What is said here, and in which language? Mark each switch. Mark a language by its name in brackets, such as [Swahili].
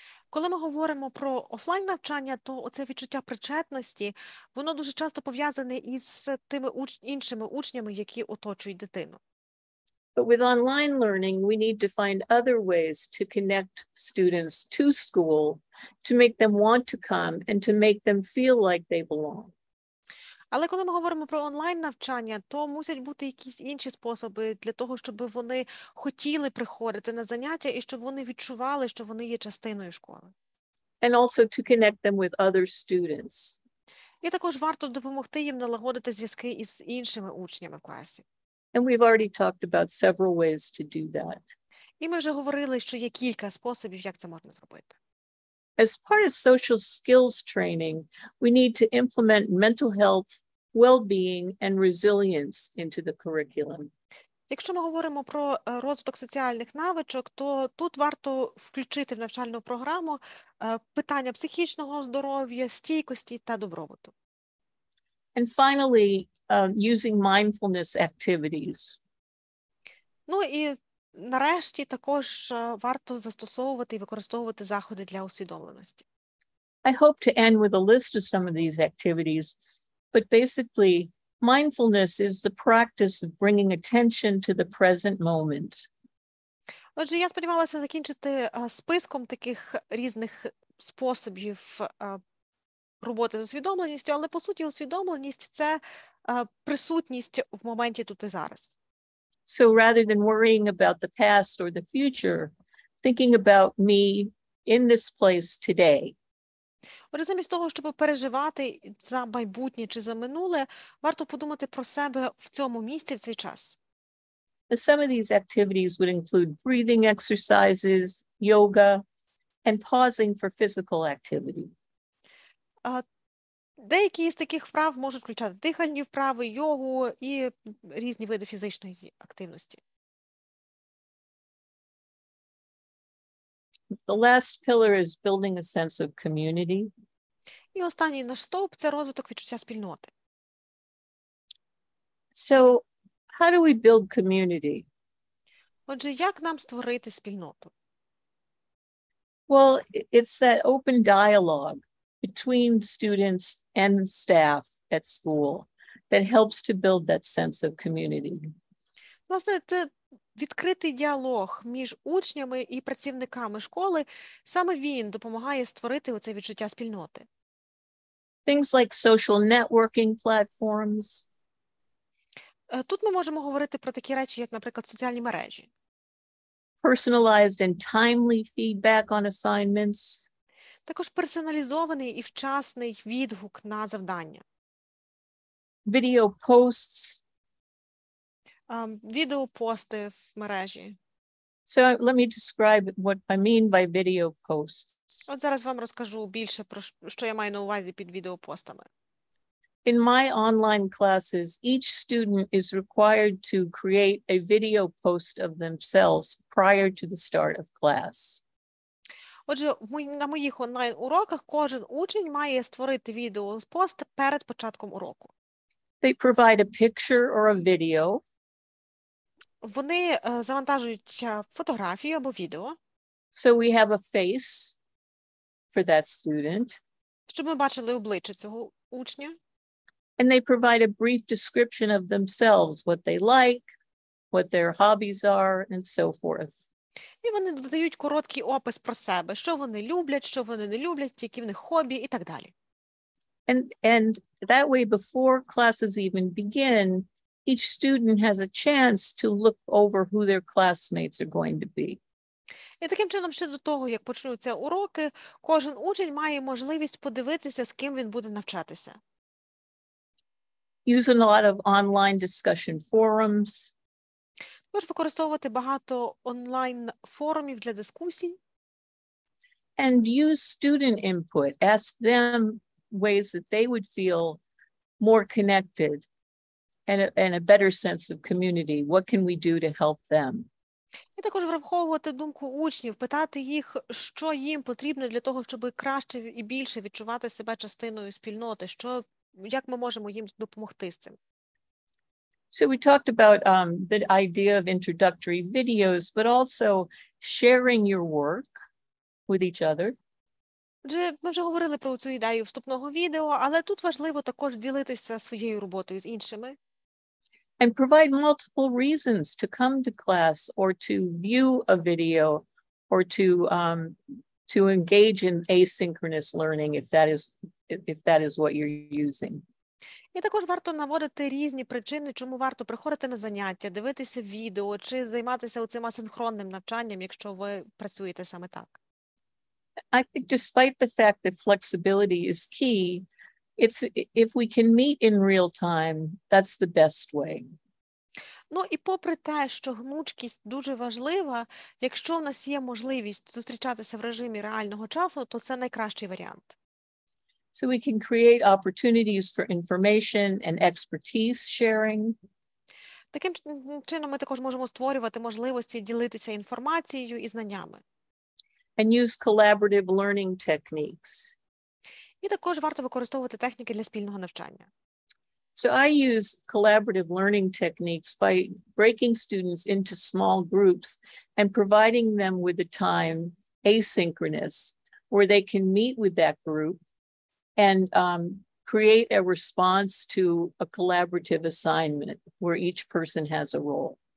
[Ukrainian] Коли ми говоримо про офлайн-навчання, то оце відчуття причетності, воно дуже часто пов'язане із тими іншими учнями, які оточують дитину. [English] But with online learning, we need to find other ways to connect students to school, to make them want to come and to make them feel like they belong. [Ukrainian] Але коли ми говоримо про онлайн-навчання, то мусять бути якісь інші способи для того, щоб вони хотіли приходити на заняття і щоб вони відчували, що вони є частиною школи. [English] And also to connect them with other students. [Ukrainian] І також варто допомогти їм налагодити зв'язки із іншими учнями в класі. [English] And we've already talked about several ways to do that. [Ukrainian] І ми вже говорили, що є кілька способів, як це можна зробити. [English] As part of social skills training, we need to implement mental health, well-being, and resilience into the curriculum. [Ukrainian] Якщо ми говоримо про розвиток соціальних навичок, то тут варто включити в навчальну програму питання психічного здоров'я, стійкості та добробуту. [English] And finally, using mindfulness activities. [Ukrainian] Ну і нарешті також варто застосовувати і використовувати заходи для усвідомленості. [English] I hope to end with a list of some of these activities, but basically, mindfulness is the practice of bringing attention to the present moment. [Ukrainian] Отже, я сподівалася закінчити списком таких різних способів роботи з усвідомленістю, але по суті усвідомленість – це присутність в моменті тут і зараз. [English] So rather than worrying about the past or the future, thinking about me in this place today. [Ukrainian] Отже, замість того, щоб переживати за майбутнє чи за минуле, варто подумати про себе в цьому місці в цей час. [English] Some of these activities would include breathing exercises, yoga, and pausing for physical activity. [Ukrainian] Деякі з таких вправ можуть включати дихальні вправи, йогу і різні види фізичної активності. [English] The last pillar is building a sense of community. [Ukrainian] І останній наш стовп – це розвиток відчуття спільноти. [English] So how do we build community? [Ukrainian] Отже, як нам створити спільноту? [English] Well, it's that open dialogue between students and staff at school that helps to build that sense of community. [Ukrainian] Власне, це відкритий діалог між учнями і працівниками школи. Саме він допомагає створити оце відчуття спільноти. [English] Things like social networking platforms. [Ukrainian] Тут ми можемо говорити про такі речі, як, наприклад, соціальні мережі. [English] Personalized and timely feedback on assignments. [Ukrainian] Також персоналізований і вчасний відгук на завдання. [English] Video posts. [Ukrainian] Відеопости в мережі. [English] So let me describe what I mean by video posts. [Ukrainian] От зараз вам розкажу більше про що я маю на увазі під відеопостами. [English] In my online classes, each student is required to create a video post of themselves prior to the start of class. [Ukrainian] Отже, на моїх онлайн-уроках кожен учень має створити відеопост перед початком уроку. [English] They provide a picture or a video. [Ukrainian] Вони завантажують фотографію або відео. [English] So we have a face for that student. [Ukrainian] Щоб ми бачили обличчя цього учня. [English] And they provide a brief description of themselves, what they like, what their hobbies are, and so forth. [Ukrainian] І вони додають короткий опис про себе, що вони люблять, що вони не люблять, які в них хобі і так далі. [English] And that way, before classes even begin, each student has a chance to look over who their classmates are going to be. [Ukrainian] І таким чином, ще до того, як почнуться уроки, кожен учень має можливість подивитися, з ким він буде навчатися. [English] Use a lot of online discussion forums. [Ukrainian] Також використовувати багато онлайн-форумів для дискусій. [English] And use student input. Ask them ways that they would feel more connected and a better sense of community. What can we do to help them? [Ukrainian] І також враховувати думку учнів, питати їх, що їм потрібно для того, щоб краще і більше відчувати себе частиною спільноти, як ми можемо їм допомогти з цим. [English] So we talked about the idea of introductory videos, but also sharing your work with each other. [Ukrainian] Ми вже говорили про цю ідею вступного відео, але тут важливо також ділитися своєю роботою з іншими. [English] And provide multiple reasons to come to class or to view a video or to engage in asynchronous learning if that is what you're using. [Ukrainian] І також варто наводити різні причини, чому варто приходити на заняття, дивитися відео чи займатися оцим асинхронним навчанням, якщо ви працюєте саме так. [English] I think despite the fact that flexibility is key, if we can meet in real time, that's the best way. [Ukrainian] Ну і попри те, що гнучкість дуже важлива, якщо в нас є можливість зустрічатися в режимі реального часу, то це найкращий варіант. [English] So we can create opportunities for information and expertise sharing. [Ukrainian] Таким чином ми також можемо створювати можливості ділитися інформацією і знаннями. [English] And use collaborative learning techniques. [Ukrainian] І також варто використовувати техніки для спільного навчання. [English] So I use collaborative learning techniques by breaking students into small groups and providing them with a time asynchronous where they can meet with that group and create a response to a collaborative assignment where each person has a role.